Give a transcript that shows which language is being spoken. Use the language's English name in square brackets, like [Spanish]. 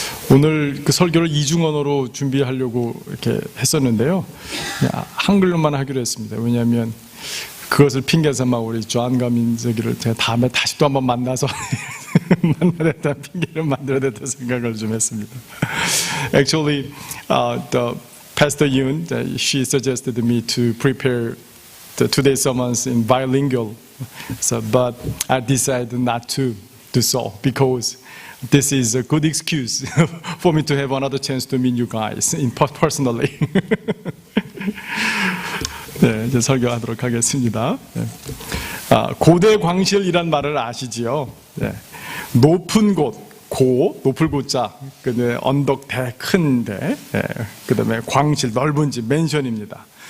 [Korean] 오늘 그 설교를 이중 언어로 준비하려고 이렇게 했었는데요. 한글로만 하기로 했습니다. 왜냐하면 그것을 핑계 삼아 우리 조한과 민석이를 제가 다음에 다시 또 한번 만나서 만나야 된다 핑계를 만들어야 된다 생각을 좀 했습니다. [English] Actually, the Pastor Yoon, she suggested me to prepare the today's sermons in bilingual, but I decided not to do so because this is a good excuse for me to have another chance to meet you guys personally. [Korean] 네, 이제 설교하도록 하겠습니다. 고대 광실이란 말을 아시지요? 네. 높은 곳, 높을 고자, 언덕 대, 큰 대, 그 다음에 광실, 넓은 집, 맨션입니다.